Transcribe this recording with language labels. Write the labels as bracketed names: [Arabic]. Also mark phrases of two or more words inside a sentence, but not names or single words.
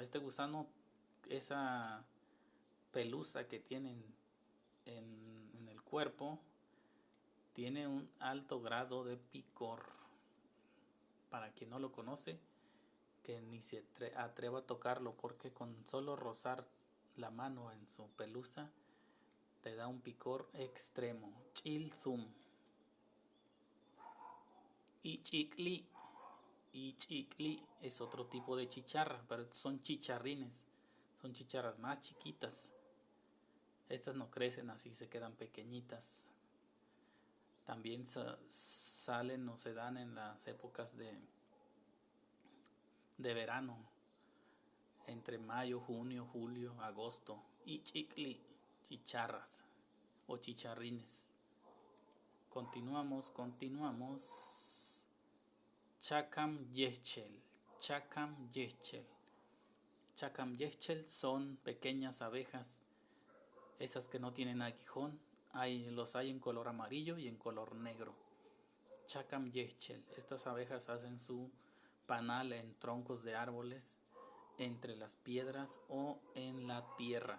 [Spanish] Este gusano, esa pelusa que tienen en el cuerpo, tiene un alto grado de picor. Para quien no lo conoce, que ni se atreva a tocarlo, porque con solo rozar la mano en su pelusa te da un picor extremo. [Huastec] Chilzum. Ichikli. [Spanish] Ichikli es otro tipo de chicharra, pero son chicharrines. Son chicharras más chiquitas. Estas no crecen así, se quedan pequeñitas. También salen o se dan en las épocas de verano, entre mayo, junio, julio, agosto. Ichikli, chicharras o chicharrines. Continuamos. [Huastec] Chacam yechel. Chacam yechel. Chacam yechel [Spanish] son pequeñas abejas, esas que no tienen aguijón. Los hay en color amarillo y en color negro. [Huastec] Chacam yechel. [Spanish] Estas abejas hacen su panal en troncos de árboles, entre las piedras o en la tierra.